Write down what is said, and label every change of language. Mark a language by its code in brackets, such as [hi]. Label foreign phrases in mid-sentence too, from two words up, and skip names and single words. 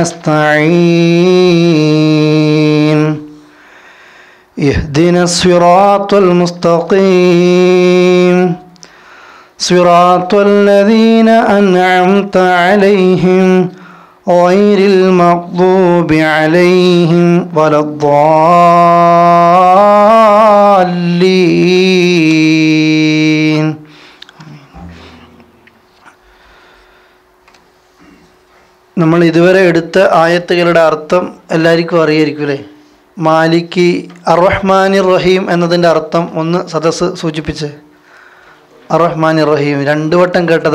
[ar] نستعين اهدنا الصراط المستقيم صراط الذين أنعمت عليهم غير المغضوب عليهم ولا الضالين. [ml] നമ്മൾ ഇതുവരെ എടുത്ത ആയത്തുകളുടെ അർത്ഥം എല്ലാവർക്കും അറിയായിരിക്കും അല്ലേ? [ar] مالك الرحمن الرحيم [ml] എന്നതിൻ്റെ അർത്ഥം ഒന്ന് സദസ്സ് സൂചിപ്പിച്ച്. [ar] الرحمن الرحيم [ml] രണ്ടു വട്ടം കേട്ടത്.